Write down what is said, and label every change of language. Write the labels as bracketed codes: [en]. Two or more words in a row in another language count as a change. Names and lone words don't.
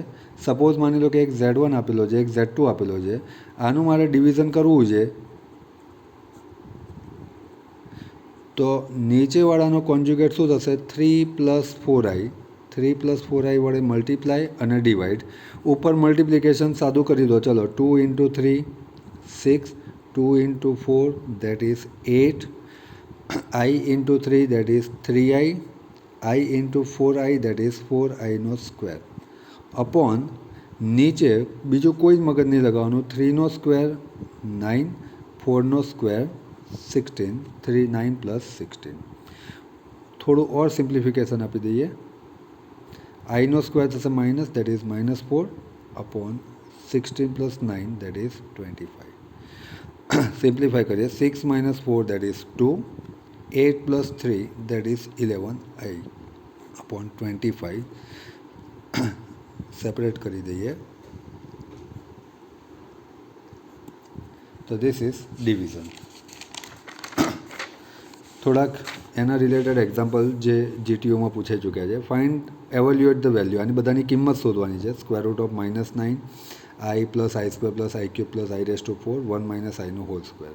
[gu] સપોઝ માની લો કે એક z1 આપેલો છે, એક z2 આપેલો છે, આનું મારે ડિવિઝન કરવું છે તો નીચેવાળાનો કોન્જ્યુગેટ શું થશે? 3 + 4i. 3 + 4i વડે મલ્ટીપ્લાય અને ડિવાઈડ. ઉપર મલ્ટિપ્લિકેશન સાદું કરી દો. ચલો 2 × 3 6, 2 × 4 [en] that is [gu] 8, [en] I × 3 that is 3i, I × 4i that is 4i [gu] નો સ્ક્વેર અપોન નીચે બીજું કોઈ જ મગજ નહીં લગાવવાનું. 3નો સ્ક્વેર 9, 4નો સ્ક્વેર 16, 3 9 + 16. થોડું ઓર સિમ્પ્લિફિકેશન આપી દઈએ. આઈનો સ્ક્વેર થશે માઇનસ, [en] that is [gu] -4 અપોન 16 + 9 [en] that is [gu] 25. સિમ્પ્લિફાય કરીએ. 6 - 4 [en] that is [gu] 2, 8 + 3 [en] that is 11i upon 25. [gu] સેપરેટ કરી દઈએ. તો [en] this is division. [gu] થોડાક એના રિલેટેડ એક્ઝામ્પલ જે જીટીયુમાં પૂછાઈ ચૂક્યા છે. [en] find evaluate the value. [gu] આની બધાની કિંમત શોધવાની છે. √−9 i + i² + i³ + i⁴ 1 - iનો [en] whole square.